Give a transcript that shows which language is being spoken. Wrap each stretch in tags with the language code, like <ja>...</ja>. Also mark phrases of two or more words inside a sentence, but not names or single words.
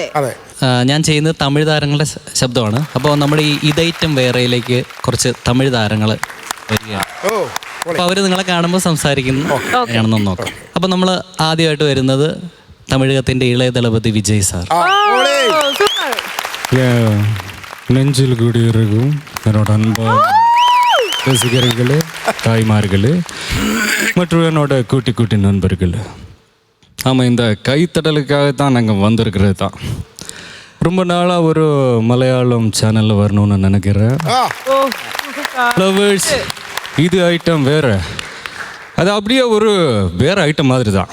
<ml>ഞാൻ ചെയ്യുന്നത് തമിഴ് താരങ്ങളുടെ ശബ്ദമാണ്. അപ്പോൾ നമ്മുടെ ഈ ഇതൈറ്റം വേറെയിലേക്ക് കുറച്ച് തമിഴ് താരങ്ങൾ വരികയാണ്. അപ്പോൾ അവർ നിങ്ങളെ കാണുമ്പോൾ സംസാരിക്കുന്നതാണെന്ന് നോക്കാം. അപ്പോൾ നമ്മൾ ആദ്യമായിട്ട് വരുന്നത് തമിഴകത്തിൻ്റെ ഇളയ ദളപതി വിജയ് സാർ.</ml> <ta>நெஞ்சில் குடியிருக்கும் என்னோட அன்பா ரசிகர்களே, தாய்மார்களே மற்றும் என்னோட கூட்டி கூட்டி நண்பர்கள். ஆமாம், இந்த கைத்தடலுக்காகத்தான் நாங்கள் வந்திருக்கிறது தான். ரொம்ப நாளாக ஒரு மலையாளம் சேனலில் வரணும்னு நினைக்கிறேன். ஃப்ளவர்ஸ் இது ஐட்டம் வேறு, அது அப்படியே ஒரு வேறு ஐட்டம் மாதிரி தான்.</ta>